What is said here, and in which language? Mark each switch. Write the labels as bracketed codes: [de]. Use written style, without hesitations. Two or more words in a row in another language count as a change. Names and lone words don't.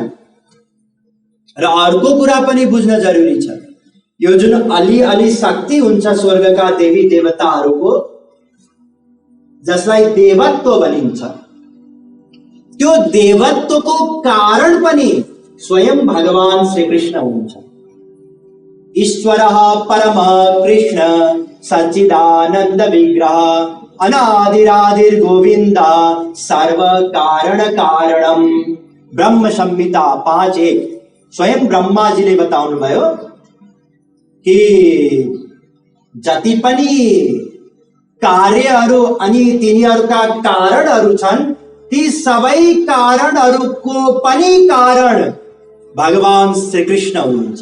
[ne] र अर्को कुरा पनि बुझ्न जरुरी छ, यो जुन अलि शक्ति हुन्छ स्वर्गका देवी देवताहरूको, जसलाई देवत्व भनिन्छ, त्यो देवत्वको कारण पनि स्वयं भगवान श्रीकृष्ण हुनुहुन्छ। [sa] ईश्वरः परम कृष्ण सच्चिदानंद विग्रह अनादिरादिर गोविंद सर्व कारण कारणम। [ne] ब्रह्म संहिता 5:1 स्वयं ब्रह्मा जी ले बताउनु भयो कि जति पनि कार्यहरू अनि तिनीहरूका कारणहरू छन्, ती सबै कारणहरूको पनि कारण भगवान श्रीकृष्ण हुनुहुन्छ।